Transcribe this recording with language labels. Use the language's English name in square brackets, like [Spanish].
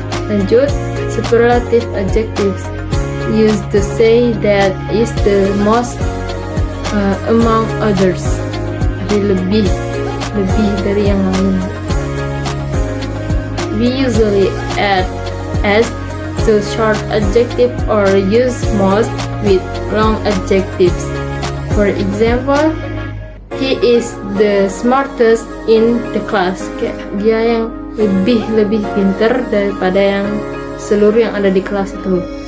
[Indonesian] Lanjut, [English] superlative adjectives used to say that is the most among others. [Indonesian] Jadi lebih dari yang lain. [English] We usually add s to short adjective or use most with long adjectives. For example, he is the smartest in the class. [Indonesian] Kayak dia yang lebih pintar daripada yang seluruh yang ada di kelas itu.